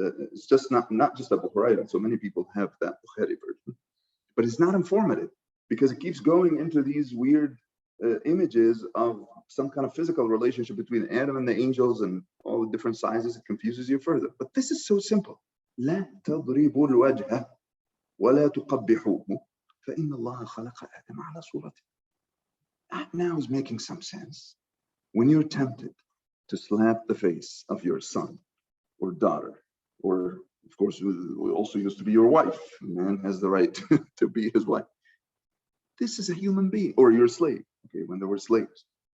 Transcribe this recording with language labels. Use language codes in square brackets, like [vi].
[en] It's just not just Abu Huraira. So many people have that Bukhari version, but it's not informative because it keeps going into these weird images of some kind of physical relationship between Adam and the angels and all the different sizes. It confuses you further. But this is so simple. [ar] لا تضربوا الوجه ولا تقبحوه فإن الله خلق آدم على صورته. [en] That now is making some sense. When you're tempted to slap the face of your son or daughter, or of course, we also used to be your wife. A man has the right to be his wife. This is a human being, or your slave, okay, when there were slaves.